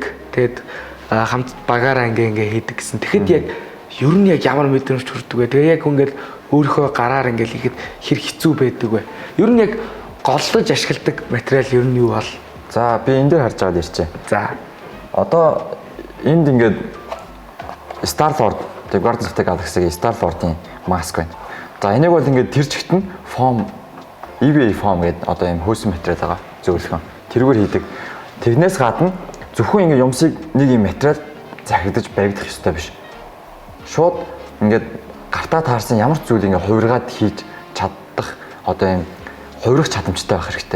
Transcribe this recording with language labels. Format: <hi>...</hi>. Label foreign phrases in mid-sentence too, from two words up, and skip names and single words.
<mn>Тэгээд хамт багаараа ингээ хийдэг гэсэн. Тэгэхэд яг ер нь яг ямар мэдрэмж төрдөг вэ? Тэгээ яг ингээд өөрийнхөө гараар ингээ хийхэд хэр хэцүү байдаг вэ? Ер нь яг голлож ашигладаг материал ер нь юу бол? За би энэ дээр харж байгаад ирчээ. За. Одоо энд ингээд Star-Lord тэг Guardians of the Galaxy-гийн Star-Lord-ийн маск байна. За энийг бол ингээд тэр чигт нь</mn> <en>foam EVA foam</en> <mn>гэдэг одоо юм хөөсөн материал байгаа зөвлөгөө. Тэргээр хийдэг. Тэрнээс гадна зөвхөн ингээд юмсыг нэг юм материал захирдаж баригдах ёстой биш. Шууд ингээд гартаа таарсан ямар ч зүйл ингээд хувиргаад хийж чадах одоо юм хувирах чадамжтай байх хэрэгтэй.</mn>